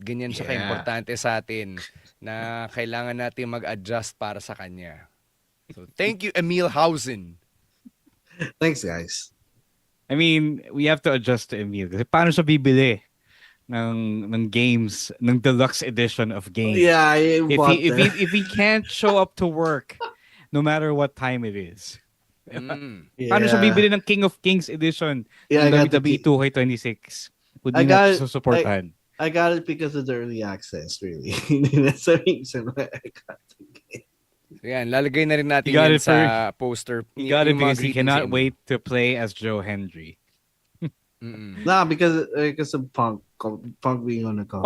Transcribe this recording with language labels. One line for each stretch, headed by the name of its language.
Filipino: Ganyan siya ka-importante sa atin na kailangan natin mag-adjust para sa kanya.
English: So thank you, Emil Hausen. Thanks, guys. I mean, we have to adjust to Emil.
Filipino: Kasi paano siya bibili ng games, ng
English: deluxe edition of games? Yeah, if he can't show up to work, no matter what time it is.
Filipino: Paano siya bibili ng King of Kings edition ng WWE 2K26? Hindi na susuportahan.
English: I got it because of the early access, really. That's the reason why I got the game.
Filipino: Yan, lalagay na rin natin yan sa poster.
English: He got it because he cannot wait to play as Joe Hendry. Nah, because of Punk being on the cover.